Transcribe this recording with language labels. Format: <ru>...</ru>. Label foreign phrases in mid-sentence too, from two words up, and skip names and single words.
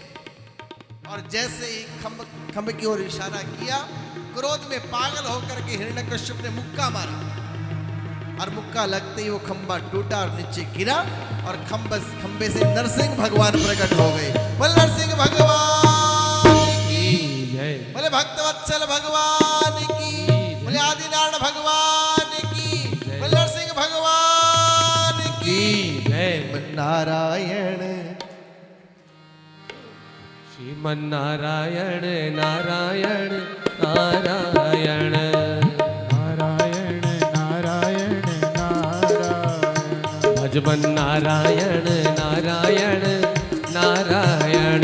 <hi>और जैसे ही खंभ की ओर इशारा किया, क्रोध में पागल होकर के हिरण्यकश्यप ने मुक्का मारा और मुक्का लगते ही वो खंभा टूटा और नीचे गिरा और खंबे से नरसिंह भगवान प्रकट हो गए। बोले नरसिंह भगवान की जय, बोले भक्तवत्सल भगवान की, बोले आदिनारायण भगवान की, बोले नरसिंह भगवान की जय। नारायण श्रीमन नारायण नारायण नारायण नारायण नारायण नारायण भजमन नारायण नारायण नारायण</hi>